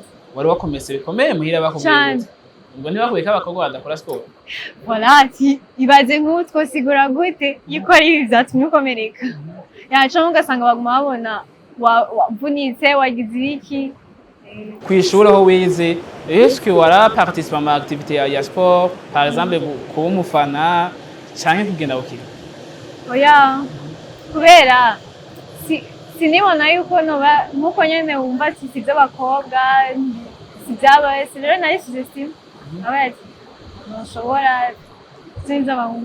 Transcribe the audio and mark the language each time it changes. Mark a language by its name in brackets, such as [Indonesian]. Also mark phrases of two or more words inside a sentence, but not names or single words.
[Rundi] wari wakomese bikomeye muhira bakubwiye ngo ntibakubika abakobwa badakora sport voilà ati ibaze nk'utwo sigura gute yuko ari ibi byatumye ukomereka yaca ugasanga baguma babona wavunitse wagize iki kwishura aho wize [French] est-ce que [Rundi] wara participer ma activité ya sport [French] par exemple [Rundi] kuba umufana canke kugenda gukina oya kubera sinibona yuko noba nkuko nyene wumva ati si iby'abakobwa si iby'abahesi rero narishije simu abaye ntushobora sinzi abahungu